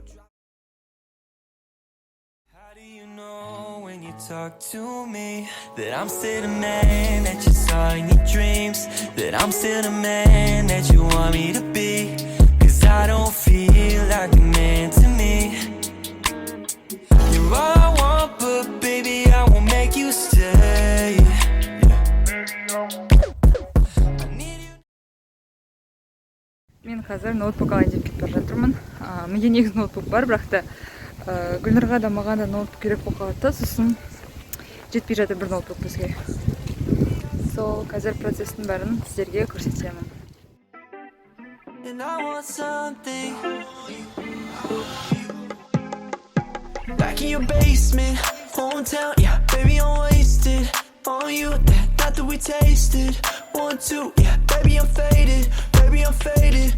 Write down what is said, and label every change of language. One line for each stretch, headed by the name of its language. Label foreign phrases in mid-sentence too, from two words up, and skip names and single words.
English: How do you know when you talk to me that I'm still the man that you saw in your dreams? That I'm still the man that you want me to be? 'Cause I don't feel like a man to me. You're all I want, but baby I won't make you stay.
Kazakh: Мен қазір ноутбук алайын деп кетіп бара жатырмын. Менде негізі ноутбук бар, бірақ та Гүлнұрға да маған да ноутбук керек болып қалды, сосын жетпей жатыр бір ноутбук бізге. Сол қазір процестің бәрін сіздерге көрсетемін.
English: And I want something back in your basement, hometown, yeah, baby I'm wasted on you, that night that we tasted. 1, 2, yeah, baby I'm faded, baby I'm faded.